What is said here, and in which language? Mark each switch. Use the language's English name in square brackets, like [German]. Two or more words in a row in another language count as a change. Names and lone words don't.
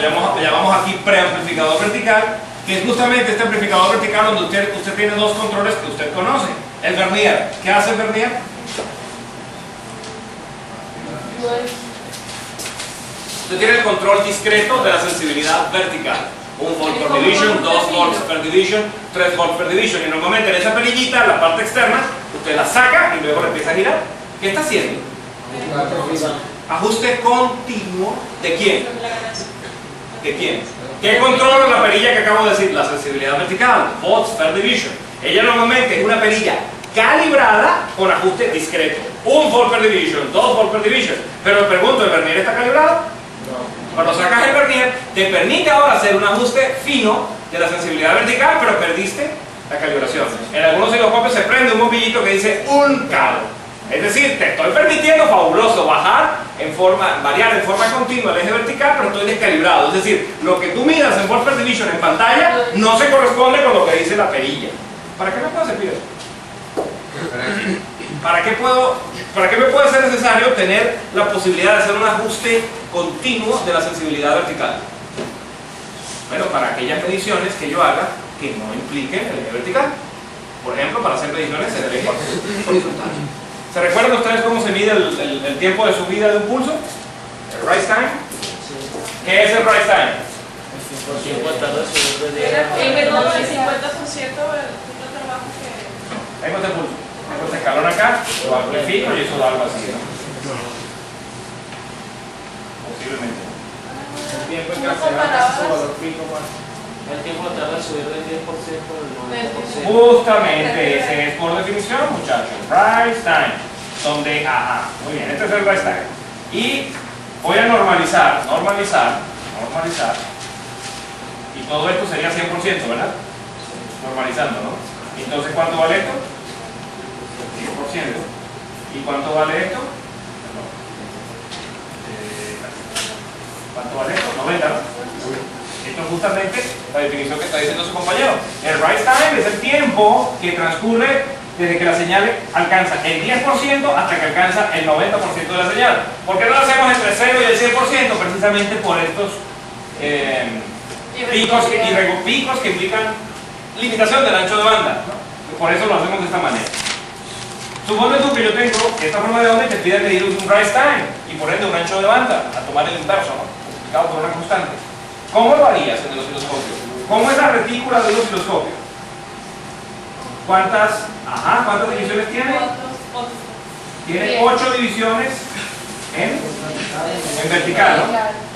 [Spanish] le llamamos aquí preamplificador vertical, que es justamente este amplificador vertical donde usted tiene dos controles que usted conoce. El vernier. ¿Qué hace el vernier? Usted tiene el control discreto de la sensibilidad vertical. [English] 1 volt per division, 2 volts per division, 3 volts per division. [Spanish] Y normalmente en esa perillita, la parte externa, usted la saca y luego la empieza a girar. ¿Qué está haciendo? Ajuste continuo. ¿De quién? ¿De quién? ¿Qué controla la perilla que acabo de decir? La sensibilidad vertical, [English] volts per division. [Spanish] Ella normalmente es una perilla calibrada con ajuste discreto. [English] 1 volt per division, 2 volts per division. [Spanish] Pero me pregunto, ¿el vernier está calibrado? No. Cuando sacas el vernier, te permite ahora hacer un ajuste fino de la sensibilidad vertical, pero perdiste la calibración. En algunos osciloscopios se prende un bombillito que dice un calo. Es decir, te estoy permitiendo, fabuloso, variar en forma continua el eje vertical, pero estoy descalibrado. Es decir, lo que tú midas en [English] volts per division [Spanish] en pantalla no se corresponde con lo que dice la perilla. ¿Para qué me puede servir eso? ¿Para qué me puede ser necesario tener la posibilidad de hacer un ajuste continuo de la sensibilidad vertical? Bueno, para aquellas mediciones que yo haga que no impliquen el eje vertical. Por ejemplo, para hacer mediciones en el eje horizontal. ¿Se recuerdan ustedes cómo se mide el tiempo de subida de un pulso? [English] ¿El rise time? [Spanish] ¿Qué es el [English] rise time? [Spanish] El 50% del trabajo que... Tengo este pulso, tengo este escalón acá, lo amplifico y eso da algo así, ¿no? Posiblemente. El tiempo en que se baja su valor pico más. El tiempo tarda en subir del 10% al 90%. Justamente, ese es por definición, muchachos. [English] Rise time. [Spanish] Donde, ajá, muy bien, este es el [English] rise time. [Spanish] Y voy a normalizar. Y todo esto sería 100%, ¿verdad? Normalizando, ¿no? Entonces, ¿cuánto vale esto? 100%. ¿Y cuánto vale esto? ¿Cuánto vale esto? 90, ¿no? Esto es justamente la definición que está diciendo su compañero. El [English] rise time [Spanish] es el tiempo que transcurre desde que la señal alcanza el 10% hasta que alcanza el 90% de la señal. ¿Por qué no lo hacemos entre 0 y el 100%? Precisamente por estos picos que implican limitación del ancho de banda, ¿no? Por eso lo hacemos de esta manera. Supone tú que yo tengo esta forma de onda y te pide medir un [English] rise time [Spanish] y por ende un ancho de banda, a tomar el inverso, ¿no? Multiplicado por una constante. ¿Cómo lo harías en el osciloscopio? ¿Cómo es la retícula del osciloscopio? ¿Cuántas divisiones tiene? Tiene 8 divisiones en vertical, ¿no?